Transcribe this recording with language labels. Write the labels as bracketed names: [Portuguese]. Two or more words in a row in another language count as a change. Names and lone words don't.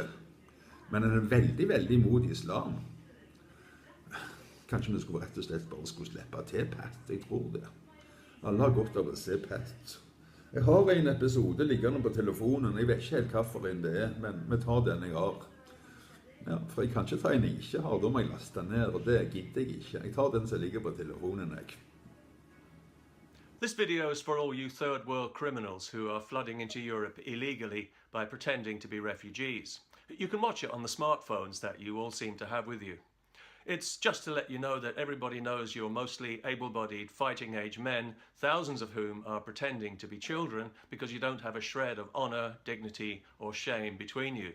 [Norwegian] Men han er veldig, veldig imot islam. Kanskje vi skulle rett og slett bare slippe til Pat, jeg tror det. Alle har godt av å se Pat. Jeg har en episode liggende på telefonen, jeg vet ikke helt hvilken det er, men vi tar den jeg har. Ja, for jeg kan ikke ta en jeg ikke har, da må jeg laste ned, og det gidder jeg ikke. Jeg tar den som ligger på telefonen, jeg. [English] This video is for all you third world criminals who are flooding into Europe illegally by pretending to be refugees. You can watch it on the smartphones that you all seem to have with you. It's just to let you know that everybody knows you're mostly able-bodied, fighting-age men, thousands of whom are pretending to be children because you don't have a shred of honour, dignity or shame between you.